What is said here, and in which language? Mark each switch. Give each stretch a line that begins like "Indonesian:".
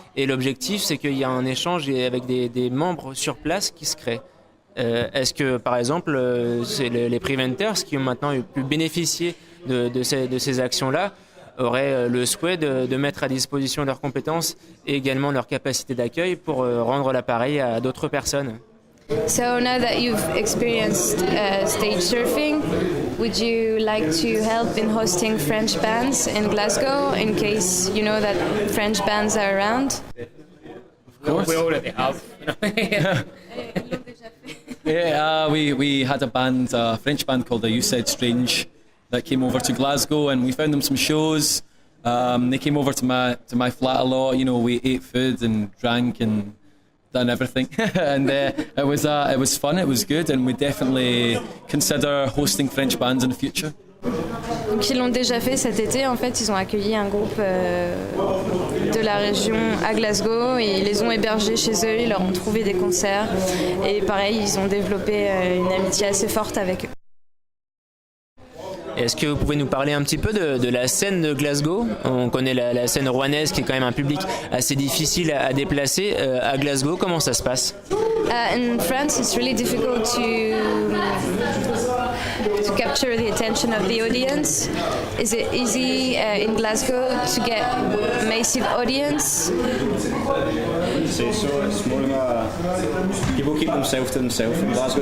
French: Et l'objectif, c'est qu'il y a un échange avec des membres sur place qui se créent. Est-ce que, par exemple, c'est les Preventers qui ont maintenant pu bénéficier de ces actions-là auraient le souhait de mettre à disposition leurs compétences et également leur capacité d'accueil pour rendre l'appareil à d'autres personnes?
English: So now that you've experienced stage surfing, would you like to help in hosting French bands in Glasgow in case you know that French bands are around? Of course. We already have. Yeah, we had a band, a French band called the You Said Strange, that came over to Glasgow, and we found them some shows. They came over to my flat a lot. You know, we ate food and drank and done everything, and it was fun. It was good, and we definitely consider hosting French bands in the future.
French: Donc ils l'ont déjà fait cet été. En fait, ils ont accueilli un groupe de la région à Glasgow et ils les ont hébergés chez eux. Ils leur ont trouvé des concerts et pareil, ils ont développé une amitié assez forte avec eux. Est-ce que vous pouvez nous parler un petit peu de la scène de Glasgow? On connaît la scène rouennaise qui est quand même un public assez difficile à déplacer. À Glasgow, comment ça se passe?
English: In France, it's really difficult to capture the attention of the audience. Is it easy in Glasgow to get massive audience? Say so. It's more of people keep themselves to themselves in Glasgow.